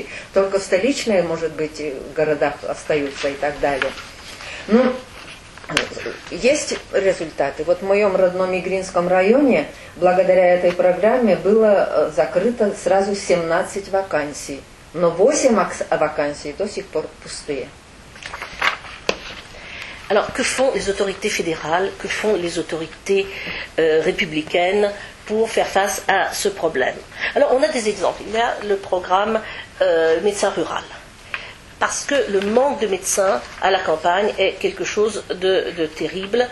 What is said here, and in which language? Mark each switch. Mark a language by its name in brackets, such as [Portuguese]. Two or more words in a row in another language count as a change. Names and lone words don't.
[Russian] Только в столичные, может быть, городах остаются и так далее. Ну, есть результаты. Вот в моем родном Игринском районе, благодаря этой программе, было закрыто сразу 17 вакансий. Но 8 вакансий до сих пор пустые. [French] Alors, que font les autorités fédérales, que font les autorités républicaines pour faire face à ce problème? Alors, on a des exemples. Il y a le programme médecin rural. Parce que le manque de médecins à la campagne est quelque chose de terrible.